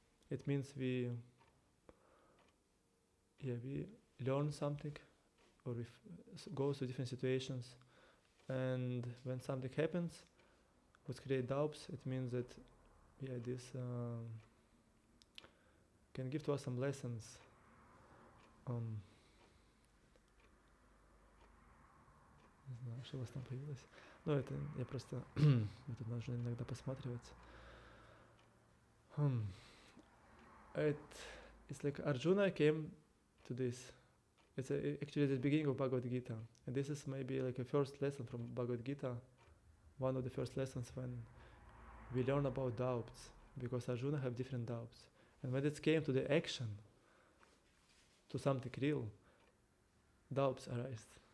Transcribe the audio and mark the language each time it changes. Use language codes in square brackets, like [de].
[en] It means we learn something or we go through different situations, and when something happens what create doubts, it means that this can give to us some lessons. [ru] Не знаю, что у вас там появилось. Ну, это я просто мы тут нужно иногда посматривать. [en] It's like Arjuna came to this. It's actually the beginning of Bhagavad-gītā, and this is maybe like a first lesson from Bhagavad-gītā, one of the first lessons when we learn about doubts, because Arjuna have different doubts, and when it came to the action, to something real, doubts arise.